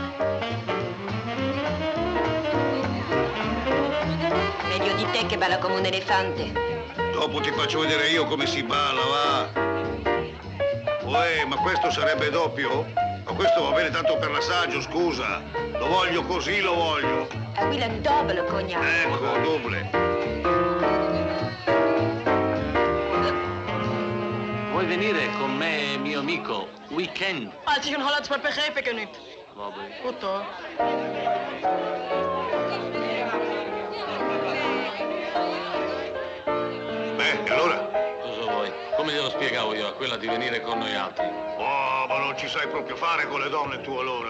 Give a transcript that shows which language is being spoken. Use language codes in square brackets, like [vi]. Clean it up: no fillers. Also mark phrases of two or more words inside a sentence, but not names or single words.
[it] Meglio di te che balla come un elefante. Dopo ti faccio vedere io come si balla, va. Uè, ma questo sarebbe doppio? Ma questo va bene tanto per l'assaggio, scusa. Lo voglio così, lo voglio. [en] A will and double cognac. [it] Ecco, doble. Vuoi venire con me, mio amico? Weekend. [nl] Als ik een Hollands word, begrijp ik het niet. [it] Vabbè. [nl] Goed hoor. [it] Beh, e allora? Cosa vuoi? Come glielo spiegavo io a quella di venire con noi altri? Oh, ma non ci sai proprio fare con le donne tu allora,